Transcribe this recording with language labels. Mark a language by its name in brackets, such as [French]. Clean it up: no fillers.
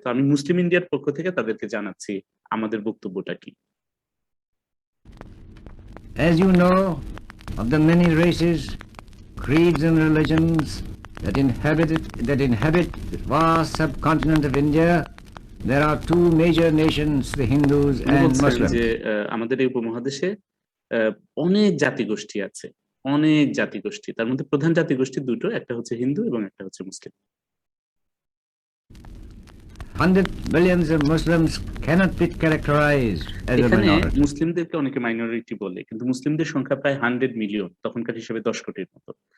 [Bangla] তো আমি মুসলিম ইন্ডিয়ার পক্ষ থেকে তাদেরকে জানাচ্ছি আমাদের বক্তব্যটা কি। [English] As you know, of the many races, creeds and religions that inhabit the vast subcontinent of India, there are two major nations, the Hindus and Muslims. [Bangla] যে আমাদের এই উপমহাদেশে অনেক জাতিগোষ্ঠী আছে, অনেক জাতিগোষ্ঠী। তার মধ্যে প্রধান জাতিগোষ্ঠী দুটো, একটা হচ্ছে হিন্দু এবং একটা হচ্ছে মুসলিম। [English] 100 millions of Muslims cannot be characterized as a [Bangla] এখানে [English] minority. [Bangla] মুসলিমদেরকে অনেকে মাইনরিটি বলে, কিন্তু মুসলিমদের সংখ্যা প্রায় 100 মিলিয়ন, তখনকার হিসেবে 10 কোটির মতো।